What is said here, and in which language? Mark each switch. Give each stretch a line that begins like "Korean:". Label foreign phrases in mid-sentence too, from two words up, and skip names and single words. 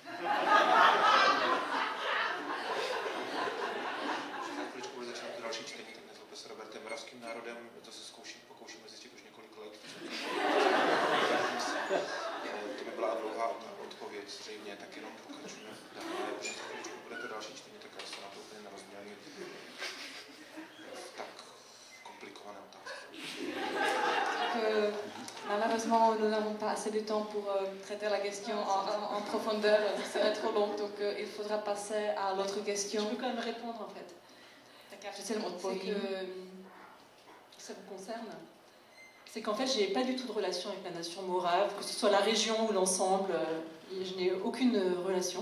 Czech: Další čtení, tak nezlobte se, Roberte, moravským národem, to se pokoušíme zjistit už několik let. To by byla dlouhá odpověď, zřejmě, tak jenom pokračujeme dále. Už bude to další čtení, tak já se na to úplně nerozmělím. Tak komplikované otázky.
French: Malheureusement, nous n'avons pas assez de temps pour traiter la question en profondeur, ce serait trop long, donc il faudra passer à l'autre question. Je peux quand même répondre en fait. C'est que ça vous concerne. C'est qu'en fait, je n'ai pas du tout de relation avec la nation morave, que ce soit la région ou l'ensemble, je n'ai aucune relation.